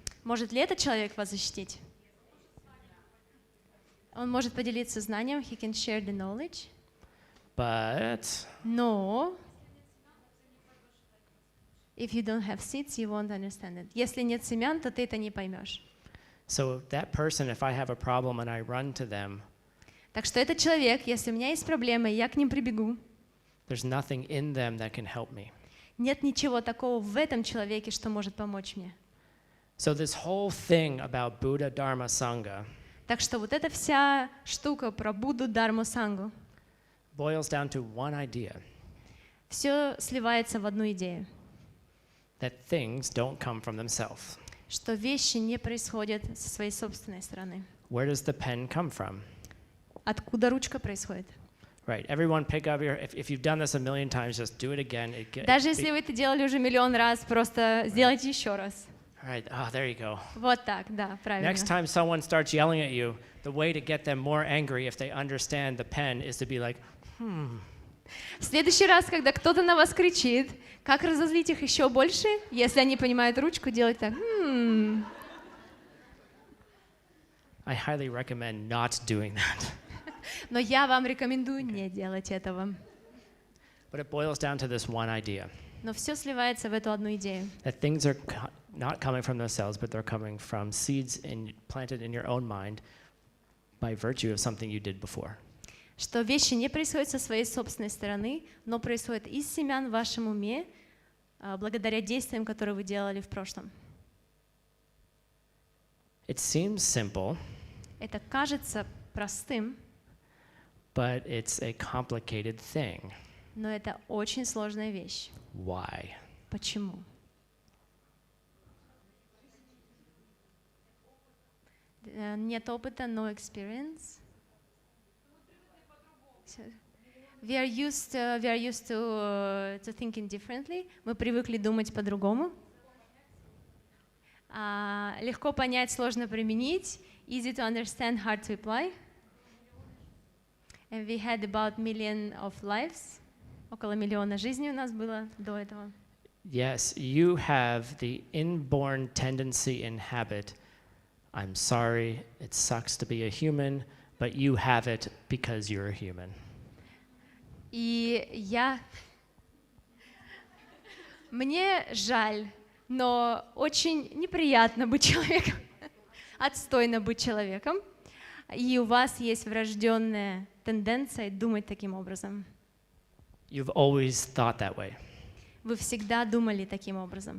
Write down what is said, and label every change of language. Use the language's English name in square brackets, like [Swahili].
[Russian] может ли этот человек вас защитить? Он может поделиться знанием, [English] he can share the knowledge, But но if you don't have seeds, you won't understand it. [Russian] Если нет семян, то ты это не поймешь. [English] so that person, if I have a problem and I run to them, [Russian] Так что этот человек, если у меня есть проблемы, я к ним прибегу, [English] there's nothing in them that can help me. [Russian] нет ничего такого в этом человеке, что может помочь мне. [English] So this whole thing about Buddha, Dharma, Sangha [Russian] Так что вот эта вся штука про Будду, Дharmu, Сангу, [English] boils down to one idea, [Russian] все сливается в одну идею, [English] that things don't come from themselves. [Russian] что вещи не происходят со своей собственной стороны. [English] Where does the pen come from? [Russian] Откуда ручка происходит? [English] Right, everyone pick up your, if you've done this a million times, just do it again. [Russian] Даже если вы это делали уже миллион раз, просто сделайте еще раз. [English] All right, oh, there you go. [Russian] Вот так, да, правильно. [English] Next time someone starts yelling at you, the way to get them more angry if they understand the pen is to be like, [Russian] В следующий раз, когда кто-то на вас кричит, как разозлить их еще больше, если они понимают ручку, делать так. [English] I highly recommend not doing that. [Russian] Но я вам рекомендую не делать этого. [English] But it boils down to this one idea, [Russian] Но все сливается в эту одну идею. [English] that things are not coming from themselves, but they're coming from seeds planted in your own mind by virtue of something you did before. [Russian] Что вещи не происходят со своей собственной стороны, но происходят из семян в вашем уме, благодаря действиям, которые вы делали в прошлом. [English] It seems simple, [Russian] Это кажется простым, [English] but it's a complicated thing. [Russian] но это очень сложная вещь. [English] Why? [Russian] Почему? Нет опыта, [English] no experience. We are used to thinking differently. [Russian] Мы привыкли думать по-другому. Легко понять, сложно применить. [English] Easy to understand, hard to apply. And we had about 1 million of lives. [Russian] Около миллиона жизней у нас было до этого. [English] Yes, you have the inborn tendency and habit. I'm sorry, it sucks to be a human, but you have it because you're a human. [Russian] И мне жаль, но очень неприятно быть человеком, отстойно быть человеком, и у вас есть врожденная тенденция думать таким образом. [English] You've always thought that way. [Russian] Вы всегда думали таким образом.